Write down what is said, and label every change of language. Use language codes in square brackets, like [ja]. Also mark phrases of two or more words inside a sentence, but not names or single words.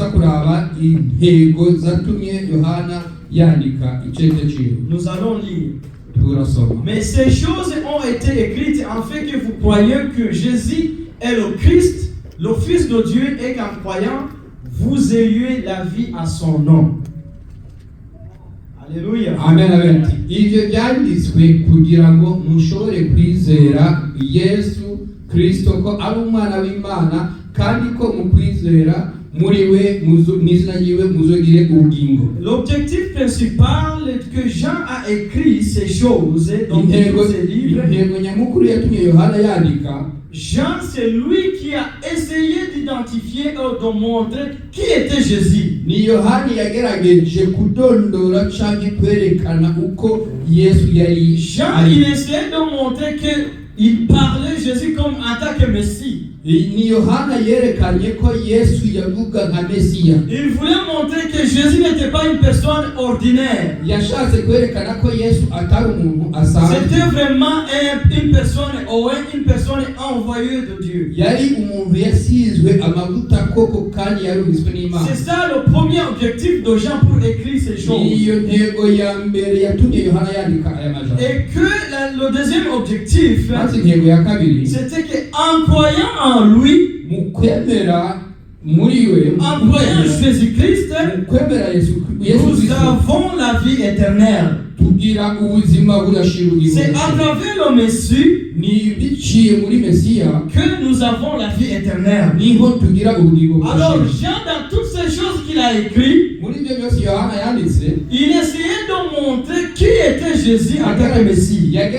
[fr] allons lire. Mais ces choses ont été écrites afin que vous croyiez que Jésus est le Christ, le Fils de Dieu et qu'en croyant, vous ayez la vie à son nom. Alléluia. Amen, amen. [rn] Ivyo byanditswe kugira ngo mushobore kwizera Yesu Kristo ko ari umwana w'Imana kandi ko mu kwizera muri we mw'izina ryiwe muzogire ubugingo. [fr] L'objectif principal que Jean a écrit ces choses dans ces livres. [rn] Intego nyamukuru yatumye Yohana yandika. [fr] Jean, c'est lui qui a essayé d'identifier et de montrer qui était Jésus. [rn] Ni Yohani yagerageje kudondora canke kwerekana uko Yesu yari. [fr] Jean, il essayait de montrer qu'il parlait Jésus comme en tant que Messie. [rn] Ni Yohana yerekanye ko Yesu yavuga nka Mesiya. [fr] Il voulait montrer que Jésus n'était pas une personne ordinaire. [rn] Yashatse kwerekana ko Yesu atari umuntu asanzwe. [fr] C'était vraiment une personne envoyée de Dieu. [rn] Yari umuntu yasizwe amavuta koko kandi yarubiswe n'Imana. [fr] C'est ça le premier objectif de Jean pour écrire ces choses. [rn] Iyo ntego ya mbere yatumye Yohana yandika aya majambo. [fr] Et que le deuxième objectif, c'était qu'en croyant en lui, [rn] mu kwemera muri we, [fr] en croyant Jésus-Christ, nous avons la vie éternelle. C'est à travers le Messie que nous avons la vie éternelle. Alors Jean, dans toutes ces choses qu'il a écrites, il essayait de montrer qui était Jésus en tant que Messie.